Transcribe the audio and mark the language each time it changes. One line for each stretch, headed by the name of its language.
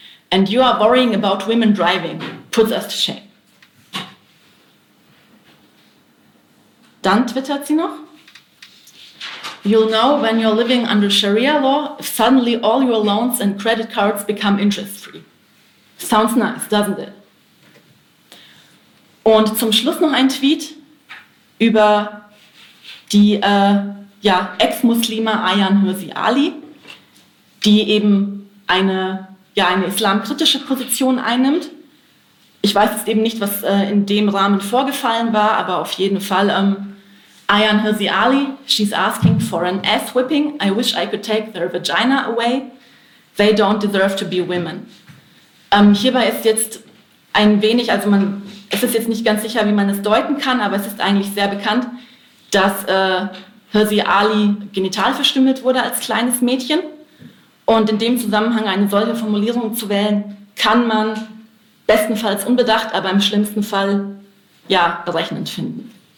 English: And you are worrying about women driving, puts us to shame.
German: Dann twittert sie noch:
English: You'll know when you're living under Sharia law, if suddenly all your loans and credit cards become interest-free. Sounds nice, doesn't it?
German: Und zum Schluss noch ein Tweet über die Ex-Muslima Ayan Hirsi Ali, die eben eine islamkritische Position einnimmt. Ich weiß jetzt eben nicht, was in dem Rahmen vorgefallen war, aber auf jeden Fall, Ayan Hirsi Ali,
English: she's asking for an ass-whipping. I wish I could take their vagina away. They don't deserve to be women.
German: Hierbei ist jetzt ein wenig, also man, es ist jetzt nicht ganz sicher, wie man es deuten kann, aber es ist eigentlich sehr bekannt, dass Hirsi Ali genital verstümmelt wurde als kleines Mädchen. Und in dem Zusammenhang eine solche Formulierung zu wählen, kann man bestenfalls unbedacht, aber im schlimmsten Fall ja berechnend finden.